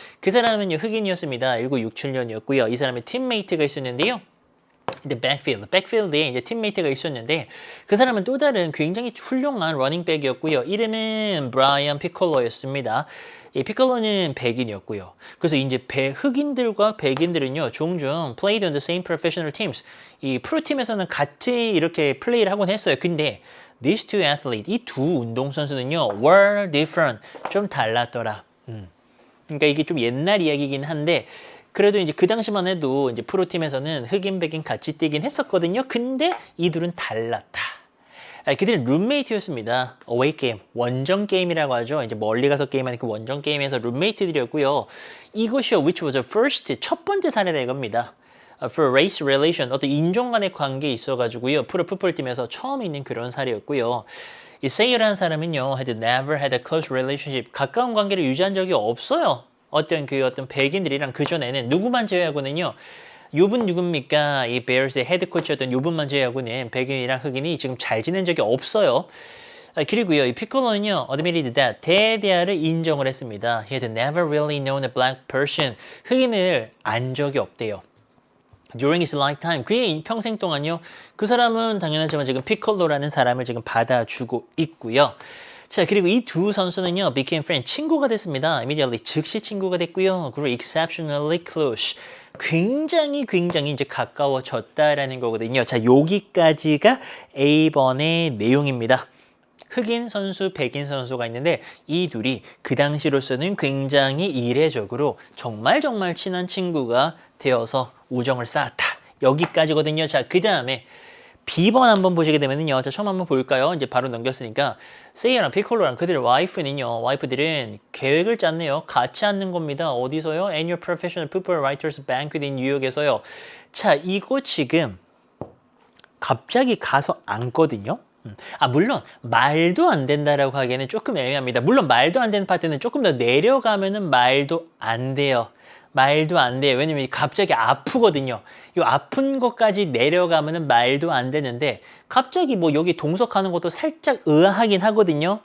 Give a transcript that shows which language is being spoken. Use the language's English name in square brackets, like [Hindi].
[Korean] 그 사람은요, 흑인이었습니다. 1967년이었고요. 이 사람의 팀메이트가 있었는데요. 이제 백필드에 이제 팀메이트가 있었는데 그 사람은 또 다른 굉장히 훌륭한 러닝백이었고요. 이름은 브라이언 피콜로였습니다. 이 피콜로는 백인이었고요. 그래서 이제 흑인들과 백인들은요, 종종 [English] played on the same professional teams. [Korean] 이 프로팀에서는 같이 이렇게 플레이를 하곤 했어요. 근데 [English] these two athletes, [Korean] 이 두 운동선수는요, [English] were different. [Korean] 좀 달랐더라. 그러니까 이게 좀 옛날 이야기이긴 한데 그래도 이제 그 당시만 해도 이제 프로팀에서는 흑인, 백인 같이 뛰긴 했었거든요. 근데 이들은 달랐다. 그들은 룸메이트였습니다. 어웨이 게임, 원정 게임이라고 하죠. 이제 멀리 가서 게임하는 그 원정 게임에서 룸메이트들이었고요. 이것이요, [English] which was the first, [Korean] 첫 번째 사례다 이겁니다. [English] For race relation, [Korean] 어떤 인종 간의 관계에 있어가지고요. 프로 풋볼팀에서 처음 있는 그런 사례였고요. 이 세이라는 사람은요, [English] had never had a close relationship, [Korean] 가까운 관계를 유지한 적이 없어요. 어떤 백인들이랑 그 전에는 누구만 제외하고는요. 요분 누굽니까? 이 베어스의 헤드 코치였던 요분만 제외하고는 백인이랑 흑인이 지금 잘 지낸 적이 없어요. 그리고요, 이 피콜로는요, [English] admitted that [Korean] 대대화를 인정을 했습니다. [English] He had never really known a black person. [Korean] 흑인을 안 적이 없대요. [English] During his lifetime, [Korean] 그의 평생 동안요, 그 사람은 당연하지만 지금 피콜로라는 사람을 지금 받아주고 있고요. 자, 그리고 이 두 선수는요, [English] became friends, [Korean] 친구가 됐습니다. [English] Immediately, [Korean] 즉시 친구가 됐고요. 그리고 [English] exceptionally close, [Korean] 굉장히 이제 가까워졌다라는 거거든요. 자, 여기까지가 A번의 내용입니다. 흑인 선수, 백인 선수가 있는데 이 둘이 그 당시로서는 굉장히 이례적으로 정말 친한 친구가 되어서 우정을 쌓았다. 여기까지거든요. 자, 그 다음에 B번 한번 보시게 되면은요. 자, 처음 한번 볼까요? 이제 바로 넘겼으니까 세이랑 피콜로랑 그들의 와이프들은 계획을 짰네요. 같이 앉는 겁니다. 어디서요? [English] Annual Professional Football Writers Banquet in [Korean] 뉴욕에서요. 자, 이거 지금 갑자기 가서 앉거든요. 물론 말도 안 된다라고 하기에는 조금 애매합니다. 물론 말도 안 되는 파트는 조금 더 내려가면은 말도 안 돼요. 말도 안 돼요. 왜냐면 갑자기 아프거든요. 이 아픈 것까지 내려가면은 말도 안 되는데 갑자기 뭐 여기 동석하는 것도 살짝 의아하긴 하거든요.